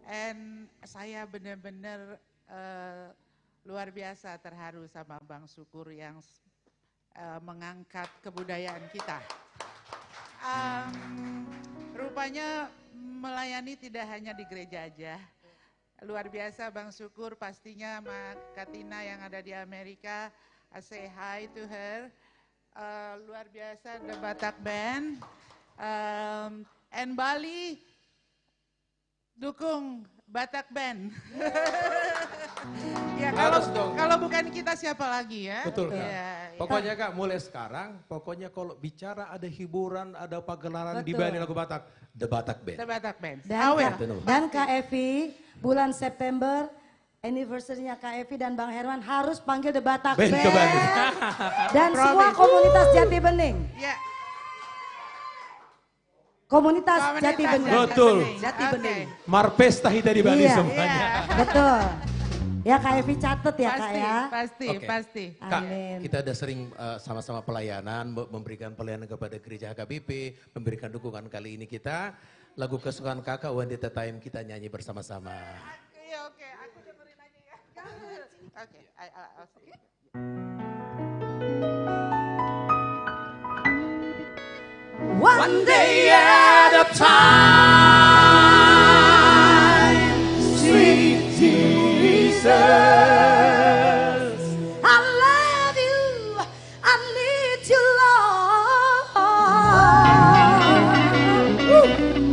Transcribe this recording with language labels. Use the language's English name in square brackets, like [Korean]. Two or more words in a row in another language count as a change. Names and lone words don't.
[Indonesian] And saya benar-benar luar biasa terharu sama Bang Syukur yang mengangkat kebudayaan kita. Rupanya melayani tidak hanya di gereja aja. Luar biasa Bang Syukur, pastinya sama Katina yang ada di Amerika. [English] I say hi to her. [Indonesian] Luar biasa The Batak Band. And Bali, dukung Batak Band. Ya kalau bukan kita siapa lagi ya? Betul Kak. Ya, Pokoknya Kak mulai sekarang, pokoknya kalau bicara ada hiburan, ada pagelaran di band lagu Batak, The Batak Band. The Batak Band. Dan Kak Evi, bulan September, anniversary-nya Kak Evi dan Bang Herman harus panggil The Batak Band. Dan semua komunitas Jati Bening. Ya. Komunitas Jati Bening. Betul. Jati Bening. [Batak Toba] Marpesta hita di Bali semuanya. [Indonesian] Iya. Betul. Ya Kak Evi catet ya Kak ya. Pasti. Kak, kita udah sering sama-sama pelayanan, memberikan pelayanan kepada gereja HKBP, memberikan dukungan. Kali ini kita, lagu kesukaan kakak One Day at a Time kita nyanyi bersama-sama. Oke, aku dengerin aja ya. Oke, [English] I'll see. One day at a time, sweet Jesus. I love you, I need you, Lord.